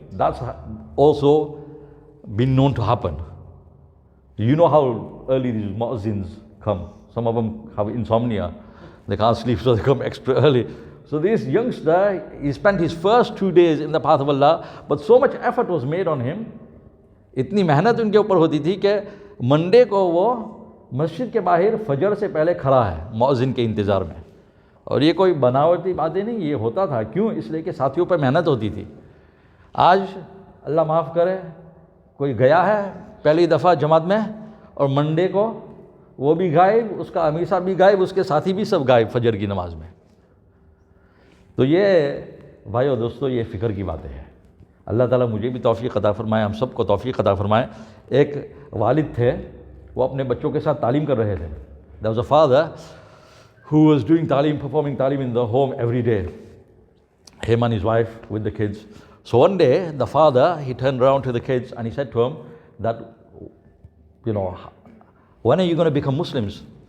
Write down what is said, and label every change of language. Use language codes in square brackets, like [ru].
[en] That's also been known to happen. You know how early these muazzins come. Some of them have insomnia. They can't sleep, so they come extra early. So this youngster, he spent his first 2 days in the path of Allah, but so much effort was made on him. [hi] इतनी मेहनत उनके ऊपर होती थी कि Monday को वो मस्जिद के बाहर फजर से पहले खड़ा है मुअज्जिन के इंतज़ार में. और ये कोई बनावटी बातें नहीं, ये होता था. क्यों? इसलिए कि साथियों पर मेहनत होती थी. आज अल्लाह माफ़ करे, कोई गया है पहली दफ़ा जमात में और मंडे को वो भी गायब, उसका अमीर साहब भी गायब, उसके साथी भी सब गायब फजर की नमाज में. तो ये भाइयों दोस्तों, ये फ़िक्र की बातें हैं. अल्लाह ताला मुझे भी तौफ़ीक़ अता फ़रमाए, हम सबको तौफ़ीक़ अता फ़रमाए. एक वालिद थे, वो अपने बच्चों के साथ तालीम कर रहे थे. [en] There was a father who was doing talim, performing talim in the home every day, him and his wife with the kids. So one day, the father, he turned around to the kids and he said to them that, you know, when are you going to become Muslims?